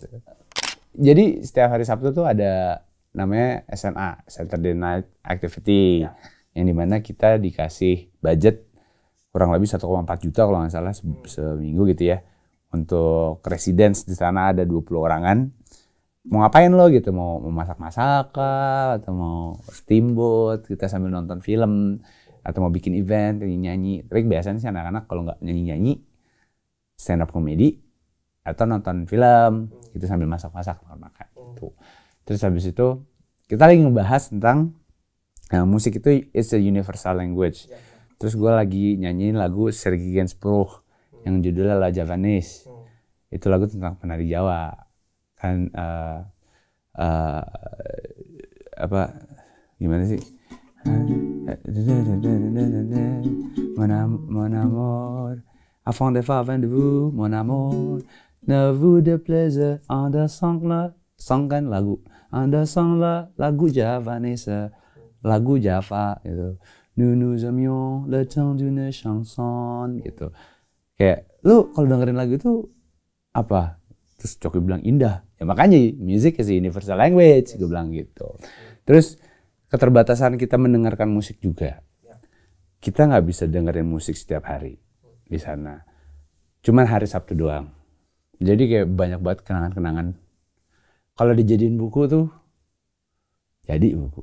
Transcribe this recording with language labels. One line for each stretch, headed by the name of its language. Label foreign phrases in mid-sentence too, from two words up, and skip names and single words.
Indonesian: Jadi setiap hari Sabtu tuh ada namanya SNA,
English: Saturday Night Activity,
Indonesian: yang dimana kita dikasih budget kurang lebih 1,4 juta kalau nggak salah seminggu gitu ya, untuk residence. Di sana ada 20 orangan. Mau ngapain lo gitu, mau masak-masak atau mau steamboat, kita sambil nonton film, atau mau bikin event, nyanyi. Tapi biasanya sih anak-anak kalau nggak nyanyi-nyanyi,
English: stand up comedy,
Indonesian: atau nonton film gitu sambil masak-masak makan itu. Terus habis itu kita lagi ngebahas tentang musik itu
English: is a universal language.
Indonesian: Terus gue lagi nyanyiin lagu Sergi Gainsbourg yang judulnya La Javanese. Itu lagu tentang penari Jawa kan, gimana sih,
French: mon amour avant de faire rendez-vous mon amour. Ne vous déplaise en dansant song
Indonesian: kan lagu,
French: en dansant
Indonesian: lagu Javanese, lagu Java gitu.
French: Nous aimions le temps d'une chanson gitu.
Indonesian: Kayak lu kalau dengerin lagu itu apa? Terus Coki bilang indah. Ya makanya
English: music is a universal language,
Indonesian: gue bilang gitu. Terus keterbatasan kita mendengarkan musik juga. Kita nggak bisa dengerin musik setiap hari di sana. Cuman hari Sabtu doang. Jadi kayak banyak banget kenangan-kenangan. Kalau dijadiin buku tuh, jadi buku.